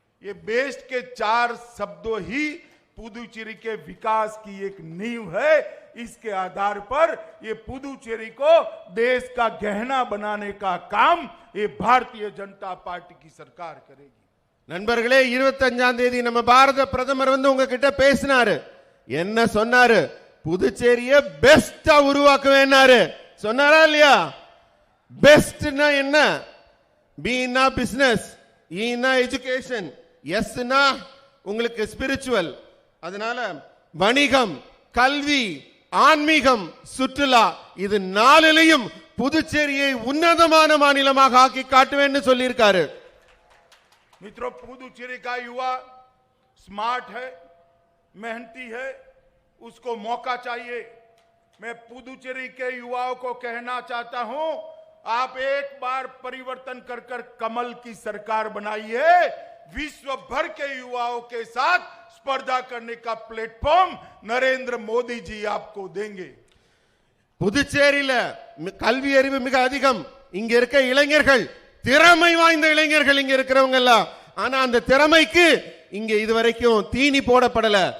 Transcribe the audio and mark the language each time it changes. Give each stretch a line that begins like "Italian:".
Hindi: ये बेस्ट के 4 शब्दों ही पुदुचेरी के विकास की एक नींव है। इसके आधार पर ये पुदुचेरी को देश का गहना बनाने का काम ये भारतीय जनता पार्टी की सरकार करेगी।
Tamil: நண்பர்களே, 25ஆம் தேதி நம்ம பாரத பிரதமர் வந்து உங்ககிட்ட பேசினாரு. என்ன சொன்னாரு? புதுச்சேரியை பெஸ்டா உருவாக்குவேன்னாரு. சொன்னாரா இல்லையா? பெஸ்ட்னா என்ன? பீனா பிசினஸ், ஈனா எஜுகேஷன், எஸ்னா உங்களுக்கு ஸ்பிரிச்சுவல். அதனால வணிகம், கல்வி, ஆன்மீகம், சுற்றுலா, இது 4லையும் புதுச்சேரியை உன்னதமான மாநிலமாக ஆக்கி காட்டுவேன்னு சொல்லியிருக்காரு.
Hindi: मित्रों, पुदुचेरी का युवा स्मार्ट है, मेहनती है, उसको मौका चाहिए। मैं पुदुचेरी के युवाओं को कहना चाहता हूं, आप एक बार परिवर्तन कर कर कमल की सरकार बनाइए। विश्व भर के युवाओं के साथ स्पर्धा करने का प्लेटफॉर्म नरेंद्र मोदी जी आपको देंगे।
Tamil: புதுச்சேரியில கல்வி அறிவு மிக அதிகம். இங்க இருக்க இளைஞர்கள் திறமை வாய்ந்த இளைஞர்கள் இங்க இருக்கிறவங்க எல்லாம். ஆனா அந்த திறமைக்கு இங்க இதுவரைக்கும் தீனி போடப்படல.